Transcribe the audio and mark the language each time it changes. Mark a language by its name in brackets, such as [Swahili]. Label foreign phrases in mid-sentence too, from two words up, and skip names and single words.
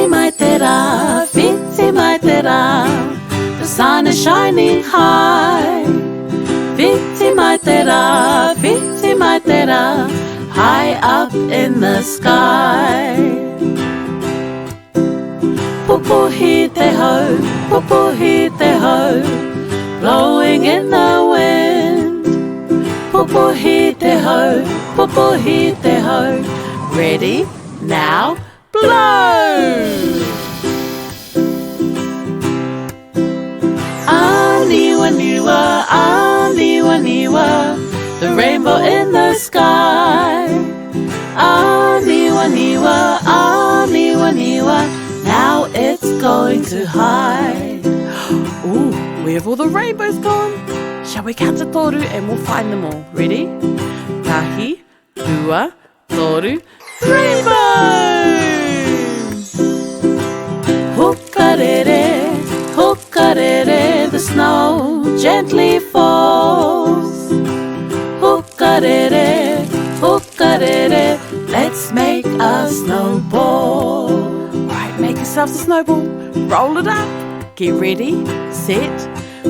[Māori] Mai te rā. [English] The sun is shining high. [Māori] Whiti Mai te rā, [English] high up in the sky. [Māori] Pupuhi te ho, [English] blowing in the wind. [Māori] Pupuhi te ho, [English] ready, now, blow! [Māori] Āniwaniwa, Āniwaniwa, [English] the rainbow in the sky. [Māori] Āniwaniwa, Āniwaniwa, [English] now it's going to hide. Ooh, where have all the rainbows gone? Shall we count to toru and we'll find them all? Ready? [Māori] Tahi, rua, toru, rainbow! Hukarere, hukarere, [English] the snow gently falls. [Māori] Hukarere, hukarere, [English] let's make a snowball. Right, make yourselves a snowball, roll it up, get ready, set,